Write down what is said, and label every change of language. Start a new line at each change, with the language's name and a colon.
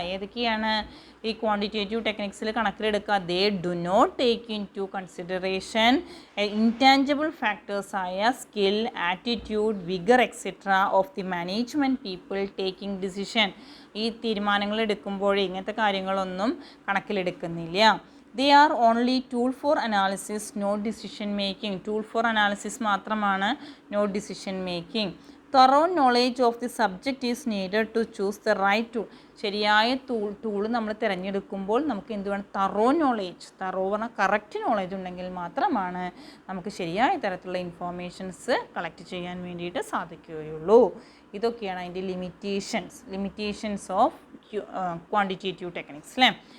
Malayalam: ഏതൊക്കെയാണ് ഈ quantitative ടെക്നിക്സിൽ കണക്കിലെടുക്കുക?
English: They do not take into consideration intangible ഫാക്ടേഴ്സായ skill, attitude, vigour etcetera of the management people taking decision.
Malayalam: ഈ തീരുമാനങ്ങൾ എടുക്കുമ്പോഴേ ഇങ്ങനത്തെ കാര്യങ്ങളൊന്നും കണക്കിലെടുക്കുന്നില്ല.
English: They are only tool for analysis, no decision making. Tool for analysis മാത്രമാണ്, no decision making. Thorough knowledge of the subject is needed to choose the right tool.
Malayalam: ശരിയായ tool നമ്മൾ തിരഞ്ഞെടുക്കുമ്പോൾ നമുക്ക് എന്ത് വേണം, തറോ പറഞ്ഞാൽ കറക്റ്റ് നോളേജ് ഉണ്ടെങ്കിൽ മാത്രമാണ് നമുക്ക് ശരിയായ തരത്തിലുള്ള ഇൻഫോർമേഷൻസ് കളക്ട് ചെയ്യാൻ വേണ്ടിയിട്ട് സാധിക്കുകയുള്ളൂ. ഇതൊക്കെയാണ് അതിൻ്റെ ലിമിറ്റേഷൻസ് ഓഫ് ക്വാണ്ടിറ്റേറ്റീവ് ടെക്നിക്സ് അല്ലേ.